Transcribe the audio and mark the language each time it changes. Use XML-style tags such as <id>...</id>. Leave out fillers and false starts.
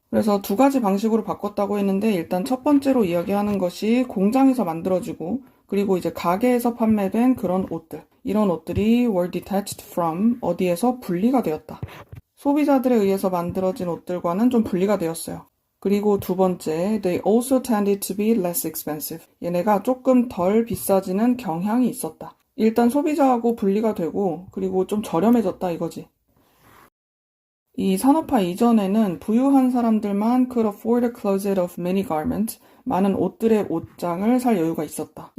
<ko>그래서 두 가지 방식으로 바꿨다고 했는데, 일단 첫 번째로 이야기하는 것이 공장에서 만들어지고 그리고 이제 가게에서 판매된 그런 옷들. 이런 옷들이</ko> <en>were detached from,</en> <ko>어디에서 분리가 되었다. 소비자들에 의해서 만들어진 옷들과는 좀 분리가 되었어요. 그리고 두 번째,</ko> <en>they also tended to be less expensive.</en> <ko>얘네가 조금 덜 비싸지는 경향이 있었다. 일단 소비자하고 분리가 되고 그리고 좀 저렴해졌다 이거지. 이 산업화 이전에는 부유한 사람들만</ko> <en>could afford a closet of many garments,</en> <ko>많은 옷들의 옷장을 살 여유가 있었다.</ko>